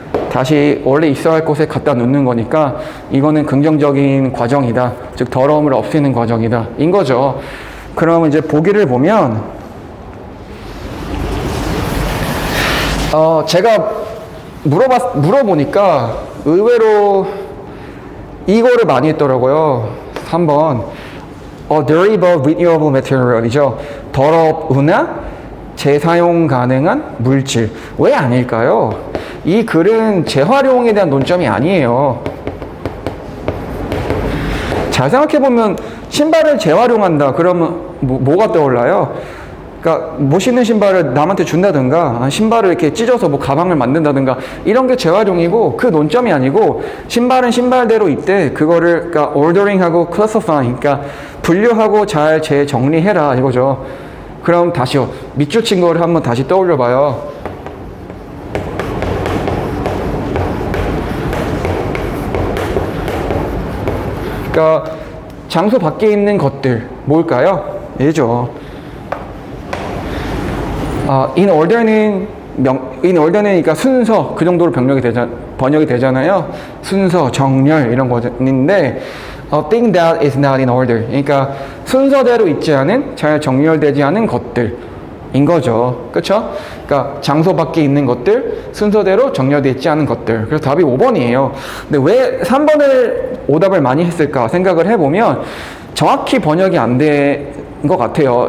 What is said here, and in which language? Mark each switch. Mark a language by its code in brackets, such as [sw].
[ko] 다시 원래 있어야 할 곳에 갖다 놓는 거니까 이거는 긍정적인 과정이다. 즉 더러움을 없애는 과정이다. 인 거죠. 그럼 이제 보기를 보면 제가 물어보니까 의외로 이거를 많이 했더라고요. [en] 3번 dirty but renewable material이죠. [ko] 더럽으나 재사용 가능한 물질. 왜 아닐까요? 이 글은 재활용에 대한 논점이 아니에요. 잘 생각해보면 신발을 재활용한다. 그러면 뭐가 떠올라요? 그러니까 멋있는 신발을 남한테 준다든가 신발을 이렇게 찢어서 뭐 가방을 만든다든가 이런 게 재활용이고 그 논점이 아니고 신발은 신발대로 있대. 그거를 그러니까 ordering하고 classifying, 그러니까 분류하고 잘 재정리해라 이거죠. 그럼 다시요. 밑줄 친 거를 한번 다시 떠올려 봐요. 그러니까 장소 밖에 있는 것들 뭘까요? 얘죠. in order는 그러니까 순서 그 정도로 번역이 되잖아요. 순서, 정렬 이런 거인데 [en] a thing that is not in order. [ko] 그러니까 순서대로 있지 않은 잘 정렬되지 않은 것들인 거죠. 그렇죠? 그러니까 장소 밖에 있는 것들, 순서대로 정렬되어 있지 않은 것들. 그래서 답이 5번이에요. 근데 왜 3번을 오답을 많이 했을까 생각을 해보면 정확히 번역이 안 된 것 같아요.